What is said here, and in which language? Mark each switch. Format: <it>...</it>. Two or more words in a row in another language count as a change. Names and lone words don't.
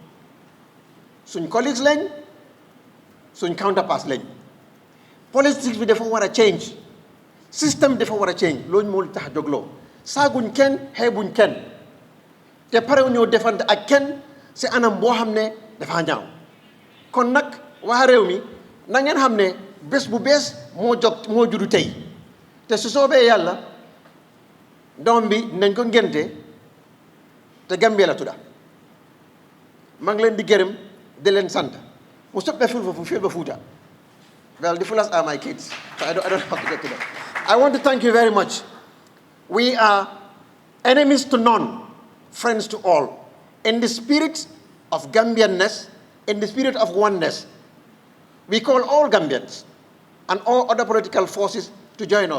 <wo>suñ collègues lañ suñ counterparts lañ politique bi dafa war a change système dafa war a change loolu moo tax a jógloo saaguñ kenn xeebuñ kenn te pare ñoo defante ak kenn si anam boo xam ne dafa ñaaw kon nag waa réew mi na ngeen xam ne bés bu bees moo juddu tey te su soobee yàlla doom bi nañ ko ngénte te Gambie la tudda maa ngi leen di gërëm di leen sant mu soppee fil ba Fuuta.</wo> <en>Well, the fullest are my kids, so I don't have to get to them. I want to thank you very much. We are enemies to none, friends to all. In the spirit of Gambianness, in the spirit of oneness, we call all Gambians and all other political forces to join us.</en>